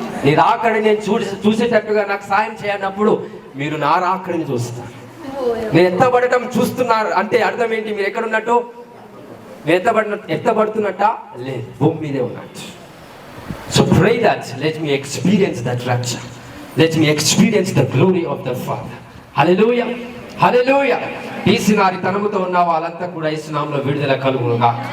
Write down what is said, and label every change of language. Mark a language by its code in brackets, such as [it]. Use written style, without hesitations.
[te] నీ రాకడని నేను చూసేటట్టుగా నాకు సాయం చేయనప్పుడు మీరు నా రాకడిని చూస్తారు. నేను ఎత్తబడటం చూస్తున్నారు అంటే అర్థం ఏంటి? మీరు ఎక్కడున్నట్టు? ఎత్తబడుతున్నట్ట లేదు, భూమి మీదే ఉన్నట్టు. [en] So pray that let me experience that rapture. Let me experience the glory of the Father. Hallelujah, hallelujah. [te] తీసినారి తనముతో ఉన్న వాళ్ళంతా కూడా యేసు నామములో విడుదల కలుగునుగా.